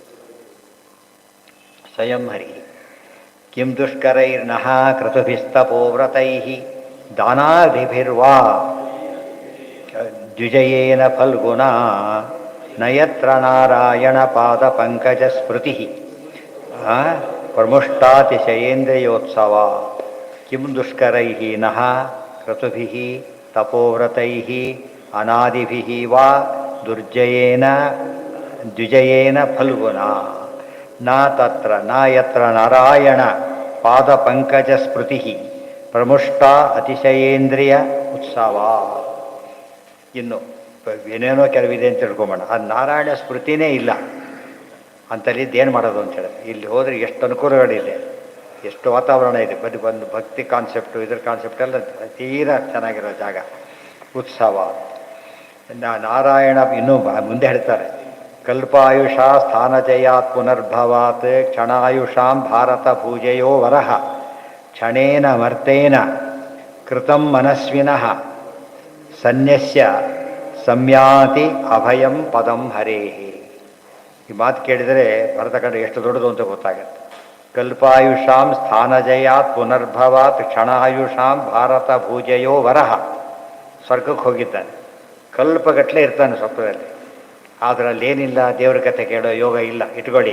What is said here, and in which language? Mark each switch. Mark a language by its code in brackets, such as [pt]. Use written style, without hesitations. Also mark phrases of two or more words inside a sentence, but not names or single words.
[sa] ಸ್ವಯಂ ಹರಿ ಕಿಂ ದುಷ್ಕರೈರ್ನಃ ಕ್ರತುಭಿಸ್ತಪೋವ್ರತೈ ದಾನಾದಿಭಿರ್ವಾ ದ್ವಿಜಯೇನ ಫಲ್ಗುಣ ನಯತ್ರ ನಾರಾಯಣ ಪಾದ ಪಂಕಜ ಸ್ಮೃತಿ ಪ್ರಮುಷ್ಟಾತಿಶಯೇಂದ್ರಿಯೋತ್ಸವ. ಕಿಂ ದುಷ್ಕರೈ ನಃ ಕ್ರತುಭಿ ತಪೋವ್ರತೈ ಅನಾದಿಭಿ ವಾ ದುರ್ಜಯೇನ ದ್ವಿಜಯೇನ ಫಲ್ಗುಣ ನ ತತ್ರ ನ ಯತ್ರ ನಾರಾಯಣ ಪಾದ ಪಂಕಜ ಸ್ಮೃತಿ ಪ್ರಮುಷ್ಟ ಅತಿಶಯೇಂದ್ರಿಯ ಉತ್ಸವ. [kn] ಇನ್ನು ಏನೇನೋ ಕೆಲವಿದೆ ಅಂತ ತಿಳ್ಕೊಂಬೋಣ. ಅದು ನಾರಾಯಣ ಸ್ಮೃತಿನೇ ಇಲ್ಲ ಅಂತಲ್ಲಿದ್ದು ಏನು ಮಾಡೋದು ಅಂತ ಹೇಳಿದ್ರೆ, ಇಲ್ಲಿ ಹೋದರೆ ಎಷ್ಟು ಅನುಕೂಲಗಳಿದೆ, ಎಷ್ಟು ವಾತಾವರಣ ಇದೆ. ಬಂದು ಭಕ್ತಿ ಕಾನ್ಸೆಪ್ಟು, ಇದ್ರ ಕಾನ್ಸೆಪ್ಟ್ ಎಲ್ಲ ತೀರಾ ಚೆನ್ನಾಗಿರೋ ಜಾಗ. ಉತ್ಸವ ನಾರಾಯಣ ಇನ್ನೂ ಮುಂದೆ ಹೇಳ್ತಾರೆ, [sa] ಕಲ್ಪಾಯುಷ ಸ್ಥಾನಜಯಾತ್ ಪುನರ್ಭವಾತ್ ಕ್ಷಣಾಯುಷಾಂ ಭಾರತ ಪೂಜೆಯೋ ವರಹ ಕ್ಷಣೇನ ಮರ್ತೇನ ಕೃತಂ ಮನಸ್ವಿನಃ ಸನ್ಯಸ್ಯ ಸಂಯಾತಿ ಅಭಯಂ ಪದಂ ಹರೇಹಿ. [kn] ಈ ಮಾತು ಕೇಳಿದರೆ ಭರತಖಂಡ ಎಷ್ಟು ದೊಡ್ಡದು ಅಂತ ಗೊತ್ತಾಗುತ್ತೆ. [sa] ಕಲ್ಪಾಯುಷಾಂ ಸ್ಥಾನಜಯಾತ್ ಪುನರ್ಭವಾತ್ ಕ್ಷಣಾಯುಷಾಂ ಭಾರತ ಭೂಜಯೋ ವರಹ. [kn] ಸ್ವರ್ಗಕ್ಕೆ ಹೋಗಿದ್ದಾನೆ, ಕಲ್ಪಗಟ್ಟಲೆ ಇರ್ತಾನೆ ಸ್ವಪ್ನದಲ್ಲಿ, ಆದರೆ ಅಲ್ಲೇನಿಲ್ಲ, ದೇವ್ರ ಕಥೆ ಕೇಳೋ ಯೋಗ ಇಲ್ಲ, ಇಟ್ಕೊಳ್ಳಿ.